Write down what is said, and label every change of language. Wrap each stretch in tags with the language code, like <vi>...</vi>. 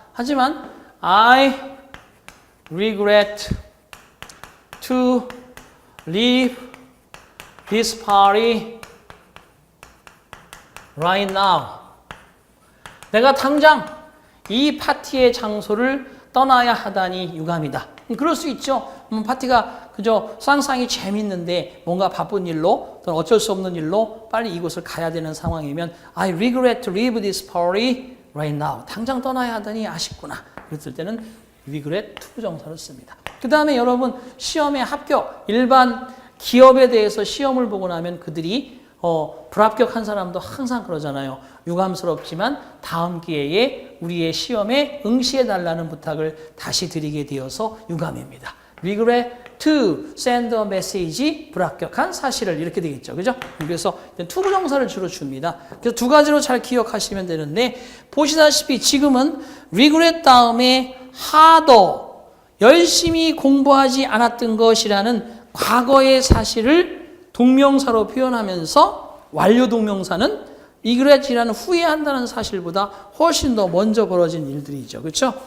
<ko>하지만</ko> <en>I regret to leave this party right now.</en> <ko>내가 당장 이 파티의 장소를 떠나야 하다니 유감이다. 그럴 수 있죠. 파티가 그저 상상이 재밌는데 뭔가 바쁜 일로 또는 어쩔 수 없는 일로 빨리 이곳을 가야 되는 상황이면</ko> <en>I regret to leave this party right now.</en> <ko>당장 떠나야 하다니 아쉽구나. 그랬을 때는 regret 투부정사를 씁니다. 그 다음에 여러분 시험에 합격, 일반 기업에 대해서 시험을 보고 나면 그들이 불합격한 사람도 항상 그러잖아요. 유감스럽지만 다음 기회에 우리의 시험에 응시해달라는 부탁을 다시 드리게 되어서 유감입니다.</ko> <en>regret to send a message,</en> <ko>불합격한 사실을 이렇게 되겠죠. 그죠? 그래서 투부정사를 주로 줍니다. 그래서 두 가지로 잘 기억하시면 되는데 보시다시피 지금은 regret 다음에 harder, 열심히 공부하지 않았던 것이라는 과거의 사실을 동명사로 표현하면서 완료 동명사는 regret이라는 후회한다는 사실보다 훨씬 더 먼저 벌어진 일들이죠. 그렇죠?</ko>